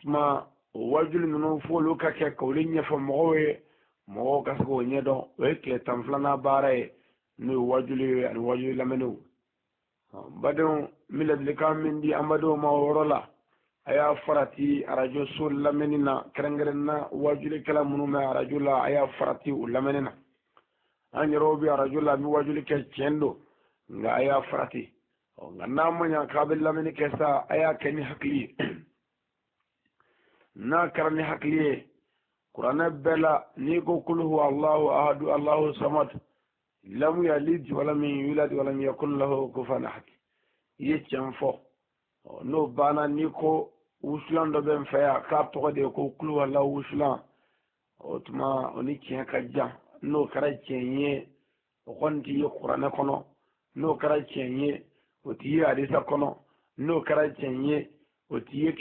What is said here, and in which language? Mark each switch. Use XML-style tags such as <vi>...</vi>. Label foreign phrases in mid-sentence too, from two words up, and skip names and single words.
<bm>tuma o wajuli ninnu f'olu ka kɛ k'olu ɲɛfɔ mɔgɔw ye mɔgɔw ka se k'o ɲɛdɔn o ye tile tan filanan baara ye n'o ye wajuli ye ani wajuli lamɛnniw badenw min ladilikan min di an badenw ma o yɔrɔ la a y'a farati arajo so lamɛnni na kɛrɛnkɛrɛn na wajulikɛla minnu bɛ arajo la a y'a farati o lamɛnni na an yɛrɛw bɛ arajo la an bɛ wajuli kɛ tiɲɛ don nka a y'a farati nka n'a ma ɲa k'a bɛ lamɛnni kɛ sa a y'a kɛ ni hakili ye n'a kɛra ni hakili ye kuranɛ bɛɛ la n'i ko</bm> <ar>قل هو الله أحد الله الصمد لم يلد ولم يولد ولم يكن له كفوا أحد</ar> <bm>i ye tiɲɛ fɔ n'o banna n'i ko wusulan dɔ bɛ n fɛ yan k'a tɔgɔ de ye ko</bm> <ar>قل هو الله</ar> <bm>wusulan o tuma o ni tiɲɛ ka jan n'o kɛra tiɲɛ ye o kɔni t'i ye kuranɛ kɔnɔ n'o kɛra tiɲɛ ye o t'i ye hadisa kɔnɔ n'o kɛra tiɲɛ ye o t'i ye</bm>